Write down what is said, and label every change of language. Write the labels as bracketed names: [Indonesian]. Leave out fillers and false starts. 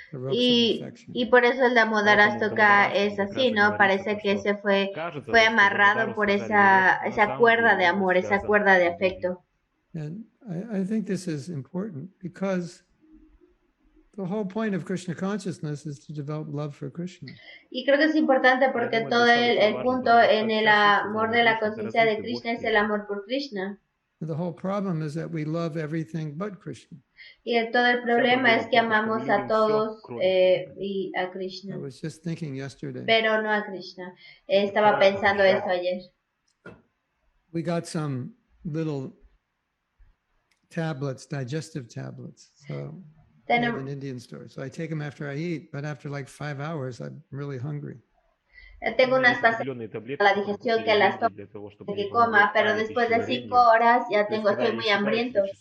[Spanish] Y por eso el Damodar Ashtoka es así, ¿no? Parece que fue amarrado por esa cuerda de amor, esa cuerda de afecto. [English] And I think this is important because the whole point of Krishna consciousness is to develop love for Krishna. [Spanish] Y creo que es importante porque todo el punto en el amor de la conciencia de Krishna es el amor por Krishna. [English] The whole problem is that we love everything but Krishna. [Spanish] Y todo el problema es que amamos a todos y a Krishna. [English] I was just thinking yesterday. [Spanish] Pero no a Krishna. Estaba pensando eso ayer. [English] We got some little tablets, digestive tablets. So I have an Indian store. So I take them after I eat, but after like 5 hours, I'm really hungry. [Spanish] Tengo unas pastillas para la digestión que las tomo que coma, pero después de 5 horas ya estoy muy hambriento.